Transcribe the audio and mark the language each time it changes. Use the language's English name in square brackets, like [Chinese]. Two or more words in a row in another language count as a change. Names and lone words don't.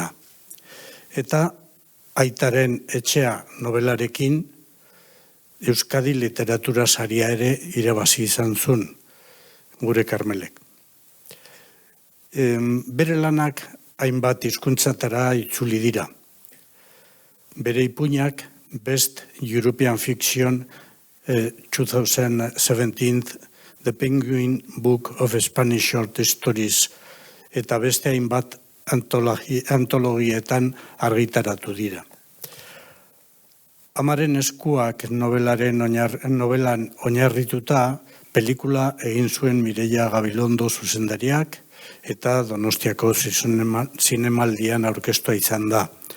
[Basque] Eta Aitaren etxea novelarekin Euskadi literatura saria ere irabazi izan zuen gure Karmelek. Bere lanak hainbat hizkuntzatara itzuli dira. Bere ipuinak Best European Fiction 2017 The Penguin Book of Spanish Short Stories eta beste hainbat antologietan argitaratu dira. Amaren eskuak novelan oinarrituta pelikula egin zuen Mireia Gabilondo zuzendariak eta Donostiako zinemaldian aurkeztua izan da.